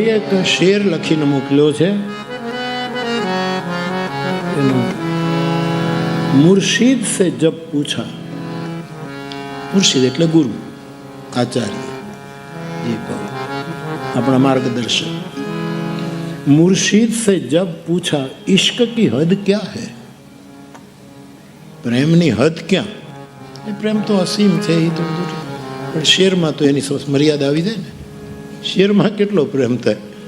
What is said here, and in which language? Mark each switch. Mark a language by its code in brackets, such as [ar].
[gu] કોઈ એક શેર લખીને મોકલ્યો છે, [hi] मुर्शिद से जब पूछा, [gu] मुर्शिद એટલે ગુરુ, આચાર્ય, ये કહો [hi] अपना मार्गदर्शक. मुर्शिद से जब पूछा इश्क की हद क्या है, [gu] પ્રેમની હદ ક્યાં? એ પ્રેમ તો અસીમ છે, એ તો પણ શેરમાં તો એની મર્યાદા આવી જાય ને. શેરમાં કેટલો પ્રેમ થાય?